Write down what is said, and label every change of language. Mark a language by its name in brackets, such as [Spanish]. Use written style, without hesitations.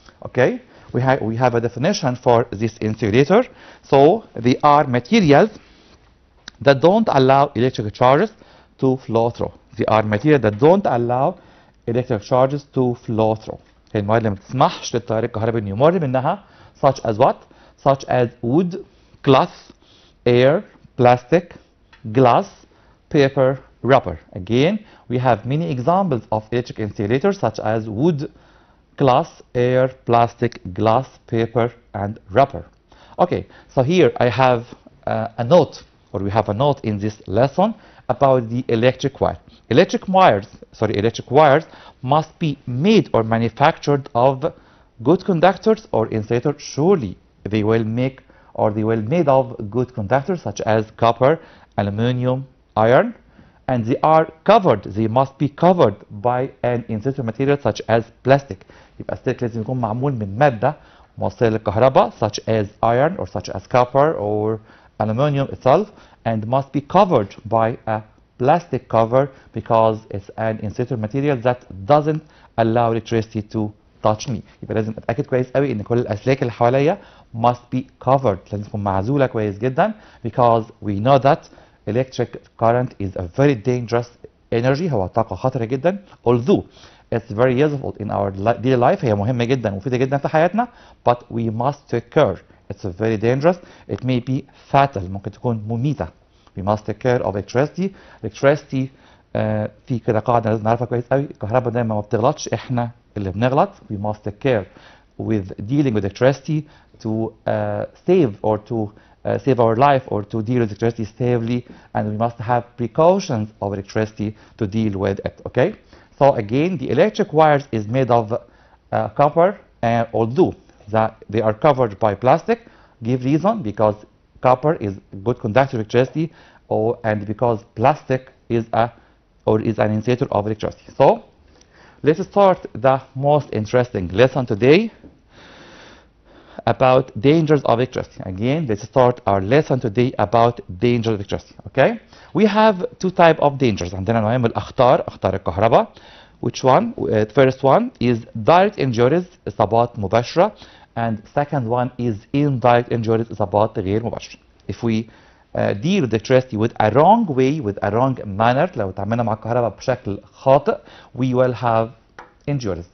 [English] Okay, we have a definition for this insulator. So they are materials that don't allow electric charges to flow through. They are material that don't allow electric charges to flow through. [Arabic] هي المواد اللي ما بتسمحش للتيار الكهربي انه يمر منها [English] such as what? Such as wood, cloth, air, plastic, glass, paper, rubber. Again, we have many examples of electric insulators such as wood, glass, air, plastic, glass, paper, and rubber. Okay, so here I have a note, or we have a note in this lesson about the electric wire. Electric wires must be made or manufactured of good conductors or insulators. Surely they will make or they will made of good conductors such as copper, aluminum, iron, and they must be covered by an insulator material such as plastic. [Arabic] يبقى السلك لازم يكون معمول من مادة موصلة للكهرباء [English] such as iron or such as copper or aluminum itself, and must be covered by a plastic cover because it's an insulator material that doesn't allow electricity to touch me. [Arabic] يبقى لازم اتاكد كويس قوي ان كل الاسلاك اللي حواليا [English] must be covered، [Arabic] لازم تكون معزولة كويس جدا [English] because we know that electric current is a very dangerous energy. [Arabic] هو طاقة خطرة جدا [English] although it's very useful in our daily life. [Arabic] هي مهمة جدا ومفيدة جدا في حياتنا [English] but we must take care. It's very dangerous. It may be fatal. [Arabic] ممكن تكون مميتة. [English] We must take care of electricity. [Arabic] Electricity في كده قاعدة لازم نعرفها كويس قوي. الكهرباء دايما ما بتغلطش، احنا اللي بنغلط. [English] We must take care with dealing with electricity to save or to save our life or to deal with electricity safely, and we must have precautions of electricity to deal with it. Okay, so again the electric wires is made of copper, although that they are covered by plastic. Give reason because copper is good conductor of electricity, and because plastic is an insulator of electricity. So let's start the most interesting lesson today about dangers of electricity. Again, let's start our lesson today about dangers of electricity. Okay, we have two types of dangers. [Arabic] عندنا نوعين من اخطار الكهرباء. [English] Which one? First one is direct injuries، [Arabic] إصابات مباشرة, [English] and second one is indirect injuries، [Arabic] إصابات غير مباشرة. [English] If we deal with electricity with a wrong way, with a wrong manner، [Arabic] لو تعاملنا مع الكهرباء بشكل خاطئ, [English] we will have injuries.